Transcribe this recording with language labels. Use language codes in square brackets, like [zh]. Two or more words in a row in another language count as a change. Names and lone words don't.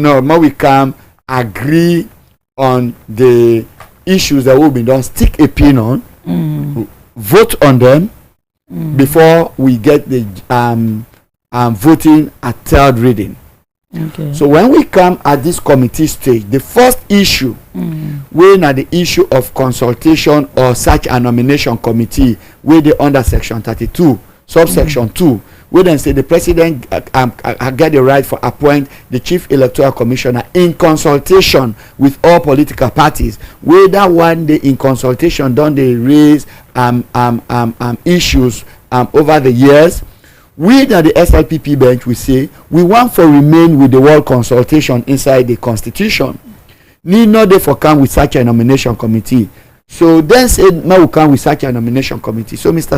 [kri] no, make we come agree on the issues that will be done, stick a pin on, vote on them before we get the voting at third reading. Okay. So when we come at this committee stage, the first issue wey na the issue of consultation or search and nomination committee wey dey under section 32 subsection 2, wey dem say the president get the right for appoint the chief electoral commissioner in consultation with all political parties, wey that one dey in consultation don dey raise issues over the years. We at the SLPP bench, we say we want for remain with the word consultation inside the constitution. Need not dey for come with such a nomination committee. So then say now we come with such a nomination committee. So Mr.